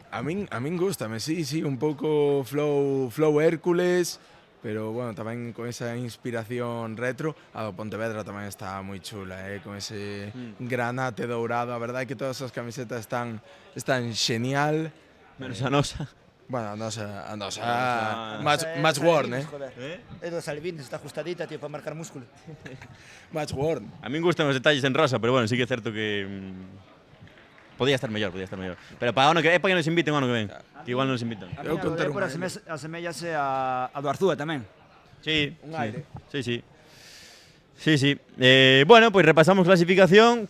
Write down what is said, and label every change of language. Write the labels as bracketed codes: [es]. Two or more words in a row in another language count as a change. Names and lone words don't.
[gl] A min gústame, sí, un pouco flow Hércules, pero bueno, tamén con esa inspiración retro. A do Pontevedra tamén está moi chula, con ese granate dourado. A verdade é que todas as camisetas están genial. Menos a nosa. Bueno, a nosa [en] match worn, [gl] É dos Alvines, está ajustadita, tío, para marcar músculo. [en] Match worn. [gl] A min gustan os detalles en rosa, pero bueno, sí que é certo que podía estar mellor. Pero para o ano que é para que nos inviten o ano que ven, que igual nos invitan. A miña do Depor asemellase a do Arzúa tamén. Sí, un aire. Sí. Bueno, pois repasamos clasificación.